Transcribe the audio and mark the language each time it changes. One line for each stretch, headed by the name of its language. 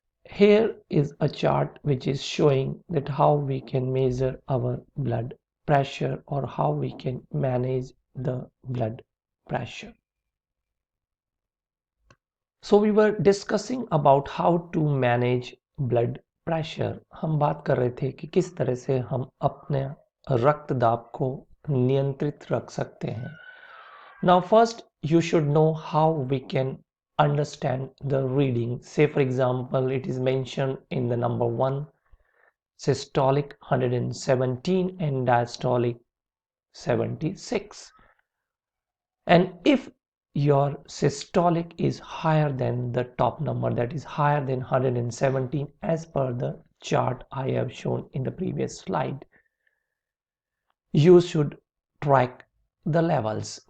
English: Here is a chart which is showing that how we can measure our blood pressure or how we can manage the blood pressure. So we were discussing about how to manage blood pressure.
Hindi: हम बात कर रहे थे कि किस तरह से हम अपने रक्त दाब को नियंत्रित रख सकते हैं.
English: Now first you should know how we can understand the reading. Say for example, it is mentioned in the number 1 systolic 117 and diastolic 76, and if your systolic is higher than the top number, that is higher than 117 as per the chart I have shown in the previous slide, you should track the levels.